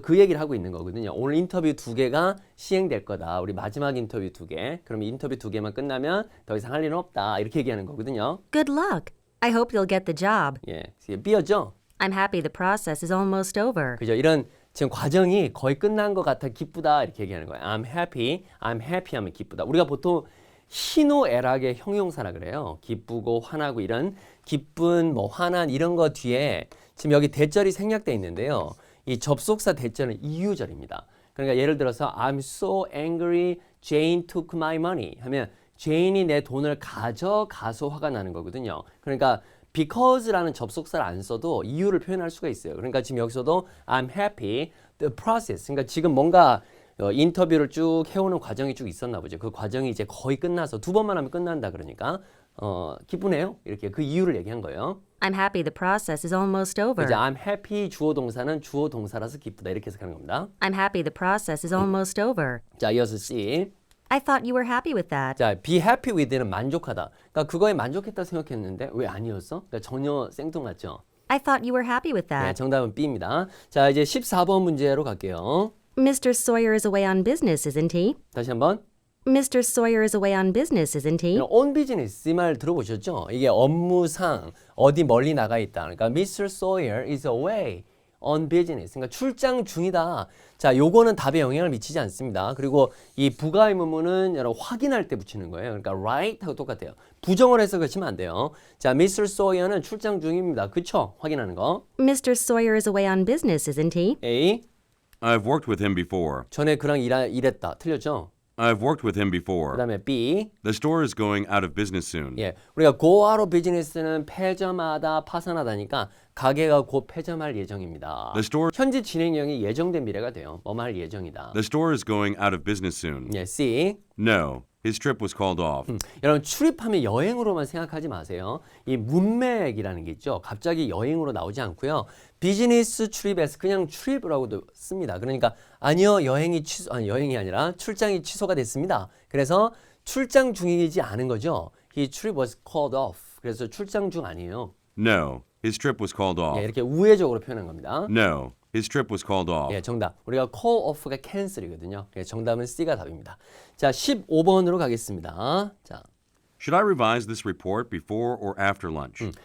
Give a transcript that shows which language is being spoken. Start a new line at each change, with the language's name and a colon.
Korean: 그 얘기를 하고 있는 거거든요. 오늘 인터뷰 두 개가 시행될 거다. 우리 마지막 인터뷰 두 개. 그럼 인터뷰 두 개만 끝나면 더 이상 할 일은 없다. 이렇게 얘기하는 거거든요.
English: Good luck. I hope you'll get the job.
Korean: 예, 삐어죠?
English: I'm happy the process is almost over.
Korean: 그죠? 이런 지금 과정이 거의 끝난 것 같아 기쁘다 이렇게 얘기하는 거예요. I'm happy 하면 기쁘다. 우리가 보통 희노애락의 형용사라 그래요. 기쁘고 화나고 이런 기쁜 뭐 화난 이런 거 뒤에 지금 여기 대절이 생략돼 있는데요. 이 접속사 대절은 이유절입니다. 그러니까 예를 들어서
English: I'm so angry Jane took my money
Korean: 하면 제인이 내 돈을 가져가서 화가 나는 거거든요. 그러니까 because라는 접속사를 안 써도 이유를 표현할 수가 있어요. 그러니까 지금 여기서도
English: I'm happy the process.
Korean: 그러니까 지금 뭔가 인터뷰를 쭉 해오는 과정이 쭉 있었나 보죠. 그 과정이 이제 거의 끝나서 두 번만 하면 끝난다 그러니까 기쁘네요. 이렇게 그 이유를 얘기한 거예요.
English: I'm happy the process is almost over.
Korean: 이제 I'm happy 주어 동사는 주어 동사라서 기쁘다 이렇게 해석하는 겁니다.
English: I'm happy the process is almost over.
Korean: 자, 이어서 C.
English: I thought you were happy with that.
Korean: 자, be happy with는 만족하다. 그러니까 그거에 만족했다 생각했는데 왜 아니었어? 그러니까 전혀 생뚱맞죠.
English: I thought you were happy with
Korean: 네,
English: that.
Korean: 정답은 B입니다. 자, 이제 14번 문제로 갈게요.
English: Mr. Sawyer is away on business, isn't he?
Korean: 다시 한번.
English: Mr. Sawyer is away on business, isn't he?
Korean: on business 이 말 들어보셨죠? 이게 업무상 어디 멀리 나가 있다. 그러니까 Mr.
English: Sawyer is away on business.
Korean: 그러니까 출장 중이다. 자, 요거는 답에 영향을 미치지 않습니다. 그리고 이 부가 의문문은 여러분 확인할 때 붙이는 거예요. 그러니까 right 하고 똑같아요. 부정을 해석하시면 안 돼요. 자, Mr. Sawyer는 출장 중입니다. 그쵸? 확인하는 거.
English: Mr. Sawyer is away on business, isn't he? A. I've worked with him before.
Korean: 전에 그랑 일했다. 틀렸죠?
English: I've worked with him before.
Korean: 그다음에 B.
English: The store is going out of business soon.
Korean: 예, 우리가 go out of business는 폐점하다, 파산하다니까 가게가 곧 폐점할 예정입니다.
English: The store
Korean: 현재 진행형이 예정된 미래가 돼요. 뭐뭐 할 예정이다.
English: The store is going out of business soon.
Korean: 예, C.
English: No, his trip was called off.
Korean: 여러분 출입하면 여행으로만 생각하지 마세요. 이 문맥이라는 게 있죠. 갑자기 여행으로 나오지 않고요. 비즈니스 출입에서 그냥 출입이라고도 씁니다. 그러니까 아니요, 여행이 아니라 출장이 취소가 됐습니다. 그래서 출장 중이지 않은 거죠.
English: His trip was called off.
Korean: 그래서 출장 중 아니에요.
English: No, his trip was called off.
Korean: 예, 이렇게 우회적으로 표현한 겁니다.
English: No, his trip was called off.
Korean: 예, 정답. 우리가 call off가 cancel이거든요. 예, 정답은 C가 답입니다. 자, 15번으로 가겠습니다. 자,
English: Should I revise this report before or after lunch?